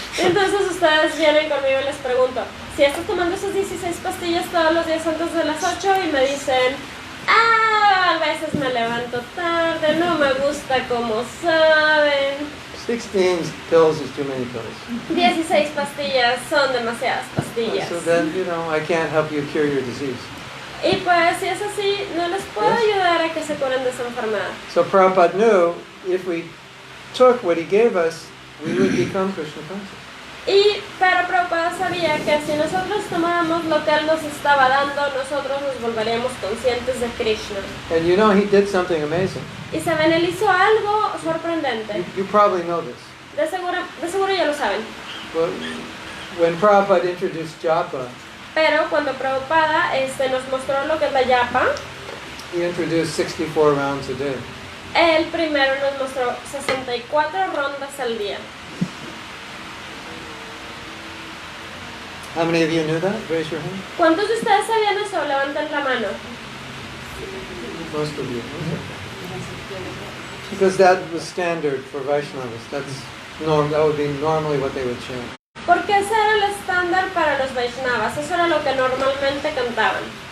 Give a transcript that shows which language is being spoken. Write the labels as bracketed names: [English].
[Spanish] Entonces ustedes vienen conmigo y les pregunto, si estás tomando esas 16 pastillas todos los días antes de las 8 y me dicen, a veces me levanto tarde, no me gusta como saben. [English] 16 pills is too many pills. [Spanish] 16 pastillas son demasiadas pastillas. [English] So then, I can't help you cure your disease. [Spanish] Y pues si es así, no les puedo [English] Yes. [Spanish] ayudar a que se curen de esa enfermedad. [English] So Prabhupada knew if we took what he gave us, we would become Krishna conscious. [Spanish] Pero Prabhupada sabía que si nosotros tomáramos lo que él nos estaba dando, nosotros nos volveríamos conscientes de Krishna. [English] And he did something amazing. [Spanish] Y saben, él hizo algo sorprendente. [English] You probably know this. [Spanish] De seguro ya lo saben. [English] Well, when Prabhupada introduced japa, [Spanish] Pero cuando Prabhupada nos mostró lo que es la yapa, [English] he introduced 64 rounds a day. [Spanish] él primero nos mostró 64 rondas al día. [English] How many of you knew that? Raise your hand. [Spanish] ¿Cuántos de ustedes sabían eso? Levanten la mano. [English] Most of you. Okay. Because that was standard for Vaishnavas. That would be normally what they would chant. [Spanish] Porque ese era el estándar para los Vaishnavas, eso era lo que normalmente cantaban.